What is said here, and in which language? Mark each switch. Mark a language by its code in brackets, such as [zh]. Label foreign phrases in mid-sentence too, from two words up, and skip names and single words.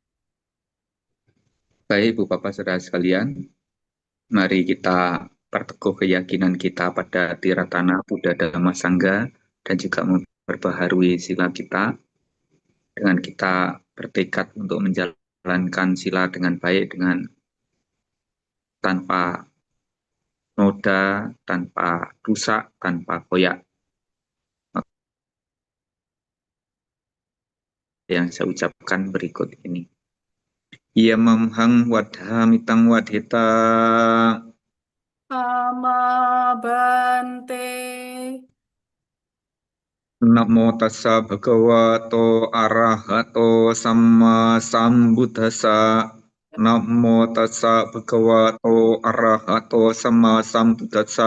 [id] Baik, Bu Bapak saudara sekalian, mari kita perteguh keyakinan kita pada Tiratana Buddha Dhamma Sangha dan juga memperbaharui sila kita dengan kita bertekad untuk menjalankan sila dengan baik, dengan tanpa noda, tanpa rusak, tanpa koyak. Yang saya ucapkan berikut ini. Ia memhang wadhamitang wadhita. [pi] Ama Bante. Namo tassa bhagavato arahato samma sambuddhassa. Namo tassa bhagavato arahato samma sambuddhassa.